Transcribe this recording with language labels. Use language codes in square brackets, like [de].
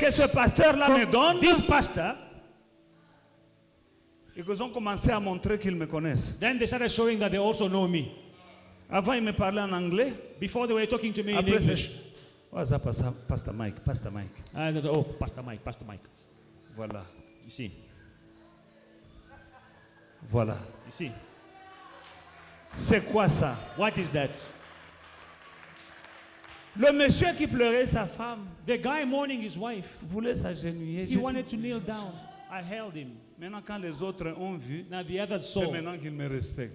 [fr] que ce pasteur-là me donne, [en] this pastor, [fr] ils ont commencé à montrer qu'ils me connaissent. [en] then they started showing that they also know me. [fr] Avant, ils me parlaient en anglais. [en] Before they were talking to me in [fr] Après, [en] English. [fr] c'est... [en] What's up, Pastor Mike, Pastor Mike. And they said, oh, Pastor Mike, Pastor Mike. [fr] Voilà, [en] You see, [fr] voilà. [en] you see. [fr] C'est quoi ça? [en] What is that? [fr] Le monsieur qui pleurait sa femme [en] The guy mourning his wife, [fr] voulait s'agenouiller. [en] he wanted to kneel down. I held him. [fr] Maintenant, quand les autres ont vu, [en] Now the others [fr] c'est [en] saw. [fr] maintenant qu'ils me respectent.